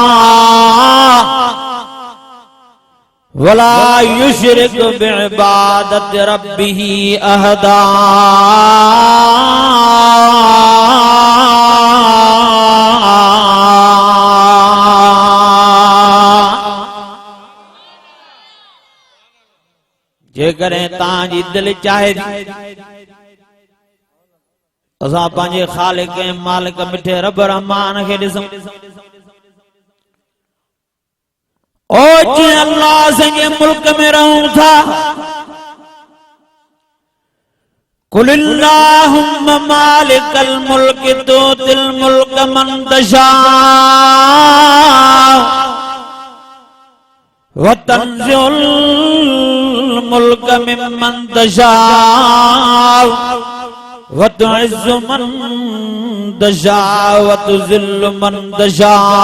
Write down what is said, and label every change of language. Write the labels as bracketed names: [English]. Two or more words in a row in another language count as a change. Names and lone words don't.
[Arabic] ولا يشرك بعبادة ربه أحدا [Sindhi] जेकॾहिं तव्हांजी दिलि चाहे असां पंहिंजे ख़ालिक ऐं मालिक मिठे रब रहमान खे ॾिसूं ओ जीअं अल्लाह जे मुल्क में रहूं था [Arabic] قل اللهم مالك الملك تؤتي الملك من تشاء وتنزع الملك ممن تشاء وتعز من تشاء وتذل من تشاء